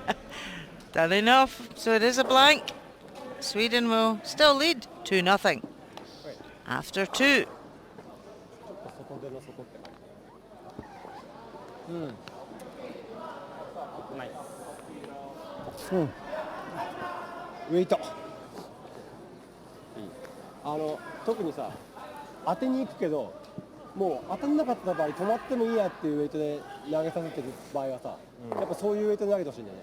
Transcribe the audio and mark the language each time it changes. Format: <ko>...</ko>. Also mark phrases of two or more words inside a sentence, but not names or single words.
<en>Done enough, so it is a blank. Sweden will still lead 2-0 after 2. Wait.</en> <ja>特にさ、当てに行くけど、もう当たんなかった場合止まってもいいやっていうウェイトで投げさせてる場合はさ、やっぱそういうウェイトで投げてほしいんだよね。</ja>